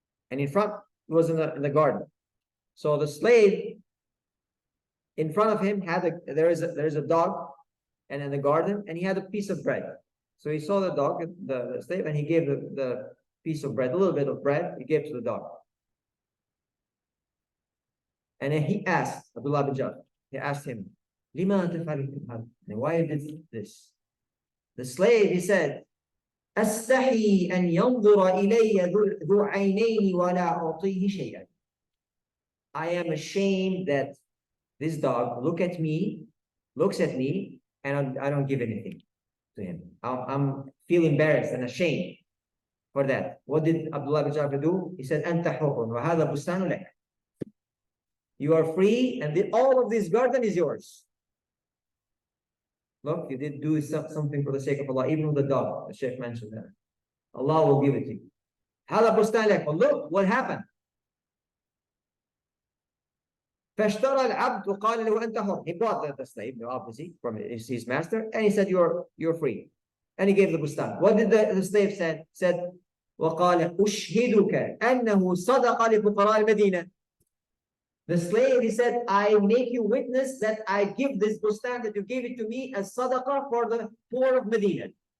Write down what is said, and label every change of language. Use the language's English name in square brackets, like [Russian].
[English] And in front, it was in the garden. So the slave in front of him there is a dog, and in the garden, and he had a piece of bread. So he saw the dog, the slave, and he gave the piece of bread, a little bit of bread, he gave to the dog. And then he asked Abdullah bin Ja'far, he asked him, Lima taf'alu, why did this? The slave, he said, [Arabic] أستحي أن ينظر إلي ذو عينين ولا أعطيه شيئا. [English] I am ashamed that this dog looks at me, and I don't give anything to him. I'm feel embarrassed and ashamed for that. What did Abdullah bin Ja'far do? He said, [Arabic] أنت حر وهذا بستان لك. [English] You are free, and all of this garden is yours. Look, you did do something for the sake of Allah, even with the dog. The Sheikh mentioned that. Allah will give it to you. [Arabic] هذا بستان لك. [English] Well, look what happened. [Arabic] فاشترى العبد وقال له أنت حر. [English] He bought the slave, obviously, from his master, and he said, you're free. And he gave the bustan. What did the slave said? [Arabic] وقال أشهدك أنه صدق لفقراء المدينة. [English] The slave, he said, I make you witness that I give this bustan, that you gave it to me as sadaqah for the poor of Medina.